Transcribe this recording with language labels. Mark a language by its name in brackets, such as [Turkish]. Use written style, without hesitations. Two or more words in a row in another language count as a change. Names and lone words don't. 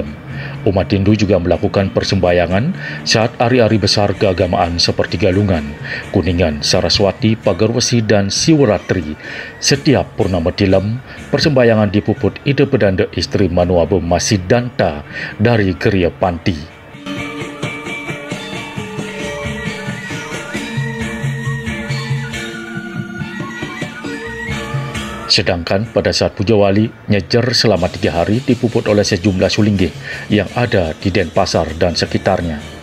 [Indonesian] Umat Hindu juga melakukan persembahyangan saat hari-hari besar keagamaan seperti Galungan, Kuningan, Saraswati, Pagarwesi, dan Siwaratri. Setiap purnama tilem, persembahyangan dipuput Ida Pedanda istri Manuabe Masidanta dari Geria Panti. Sedangkan pada saat puja wali, nyejer selama 3 hari dipuput oleh sejumlah sulinggih yang ada di Denpasar dan sekitarnya.